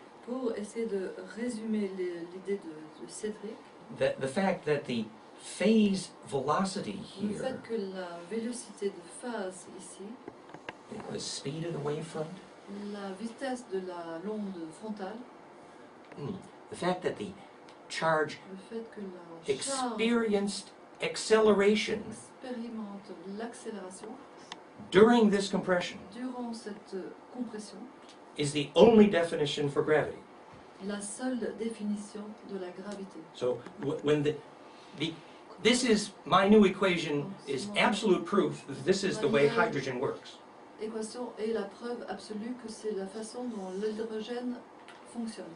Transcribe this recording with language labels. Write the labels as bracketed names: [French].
[French] Pour essayer de résumer l'idée de Cédric, [English] that the fact that the phase velocity [French] le [English] here, [French] fait que la vélocité de phase ici, [English] the speed of the wavefront, [French] la vitesse de l'onde frontale, [English] the fact that the charge [French] le fait que la charge [English] experienced acceleration [French] expérimente l'accélération [English] during this compression [French] durant cette compression, [English] is the only definition for gravity. [French] la seule définition de la gravité. [English] So when this is my new equation is absolute proof that this is the way hydrogen works. [French] L'équation est la preuve absolue que c'est la façon dont l'hydrogène fonctionne.